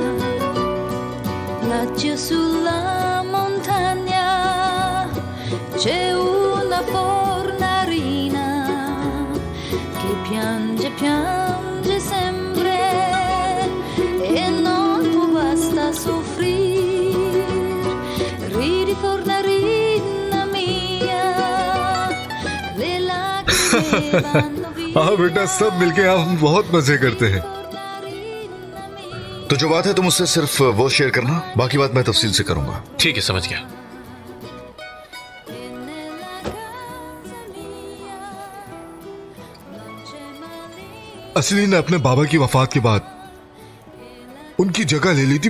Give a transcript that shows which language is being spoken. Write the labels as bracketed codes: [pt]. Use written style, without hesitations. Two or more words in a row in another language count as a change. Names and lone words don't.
[it] Laggiù sulla montagna c'è una fornarina che piange, piange sempre e non può basta soffrir. Ridi fornarina mia, le lacrime vanno via. [hi] हाँ बेटा, सब मिलके आप हम बहुत मजे करते हैं। तो जो बात है तुम उससे सिर्फ वो शेयर करना, बाकी बात मैं तफसील से करूंगा। ठीक है, समझ गया। असली ने अपने बाबा की वफात के बाद उनकी जगह ले ली थी।